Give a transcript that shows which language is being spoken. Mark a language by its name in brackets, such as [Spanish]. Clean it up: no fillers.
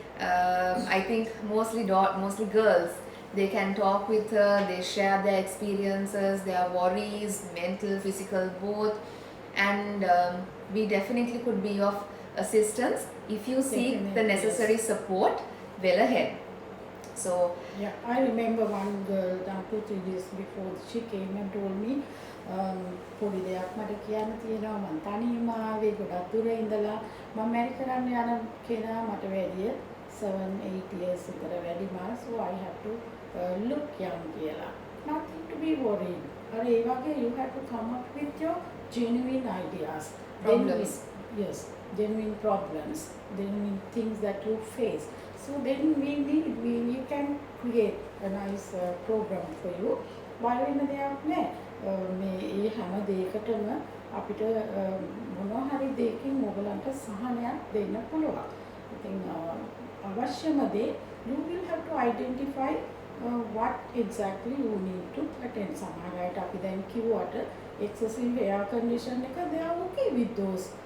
[English] I think mostly girls, they can talk with her, they share their experiences, their worries, mental, physical, both. And we definitely could be of assistance if you seek the necessary support well ahead. So yeah, I remember one girl 2-3 days before she came and told me [Sinhala] පොඩි දෙයක් මට කියන්න තියෙනවා මම තනියම ආවේ ගොඩක් දුර ඉඳලා මම මැරි කරන්න යන කෙනා මට වැඩිය 7-8 years විතර වැඩි මාස, [English] so I have to look young [Sinhala] කියලා. [English] Nothing to be worried. [Sinhala] අර ඒ වගේ [English] you have to come up with your genuine ideas, problems. Yes, genuine problems, genuine things that you face. So then we can create a nice program for you. [Sinhala] බය වෙන්න දෙයක් නැහැ. මේ ඒ හැම දෙයකටම අපිට මොනවා හරි දෙයකින් ඔයගලන්ට සහනයක් දෙන්න පුළුවන්. ඉතින් අවශ්‍යම දේ [English] you will have to identify what exactly you need to attend. [Sinhala] සමහර අයට අපි දැන් කිව්වට excessive air condition එක [English] they are okay with those.